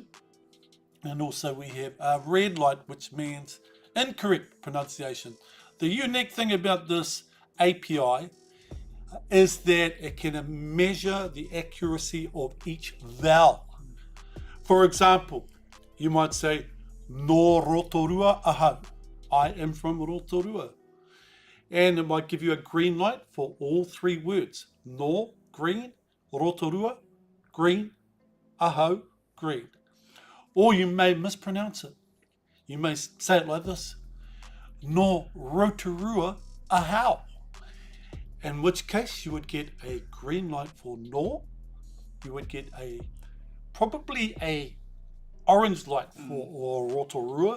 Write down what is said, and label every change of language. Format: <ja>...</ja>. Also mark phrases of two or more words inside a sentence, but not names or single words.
<en>And also we have a red light, which means incorrect pronunciation. The unique thing about this API is that it can measure the accuracy of each vowel. For example, you might say,</en> <mi>no Rotorua ahau.</mi> <en>I am from Rotorua. And it might give you a green light for all 3 words. No, green, Rotorua, green, ahau, green. Or you may mispronounce it. You may say it like this.</en> <mi>No Rotorua ahau.</mi> <en>In which case you would get a green light for no. You would get probably a orange light for Rotorua.</en>